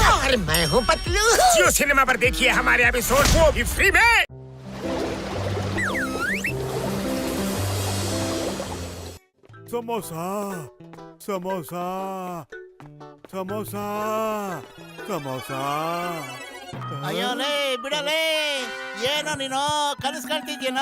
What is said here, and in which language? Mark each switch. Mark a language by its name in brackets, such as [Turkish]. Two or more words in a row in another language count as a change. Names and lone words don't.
[Hindi] और मैं हूँ पतलू। जियो सिनेमा पर देखिए हमारे एपिसोड वो भी फ्री में। [Kannada] ಸಮೋಸಾ ಸಮೋಸಾ ಸಮೋಸಾ ಸಮೋಸಾ ಅಯ್ಯೋಲೇ ಬಿಡಲೇ, ಏನೋ ನೀನು ಕನಸು ಕಾಣ್ತಿದ್ಯೇನೋ?